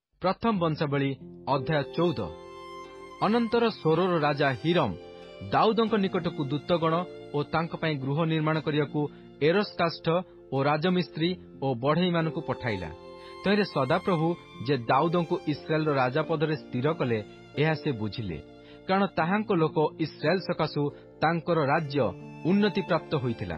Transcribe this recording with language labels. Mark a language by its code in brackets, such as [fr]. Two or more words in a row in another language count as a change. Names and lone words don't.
[or] ପ୍ରଥମ ବଂଶାବଳୀ ଅଧ୍ୟାୟ 14। ଅନନ୍ତର ସୋରର ରାଜା ହୀରମ ଦାଉଦଙ୍କ ନିକଟକୁ ଦୂତଗଣ ଓ ତାଙ୍କ ପାଇଁ ଗୃହ ନିର୍ମାଣ କରିବାକୁ ଏରସ୍ କାଷ୍ଠ ଓ ରାଜମିସ୍ତ୍ରୀ ଓ ବଢ଼େଇମାନଙ୍କୁ ପଠାଇଲା। ତହିଁରେ ସଦାପ୍ରଭୁ ଯେ ଦାଉଦଙ୍କୁ ଇସ୍ରାଏଲର ରାଜା ପଦରେ ସ୍ଥିର କଲେ, ଏହା ସେ ବୁଝିଲେ, କାରଣ ତାହାଙ୍କ ଲୋକ ଇସ୍ରାଏଲ ସକାଶୁ ତାଙ୍କର ରାଜ୍ୟ ଉନ୍ନତି ପ୍ରାପ୍ତ ହୋଇଥିଲା।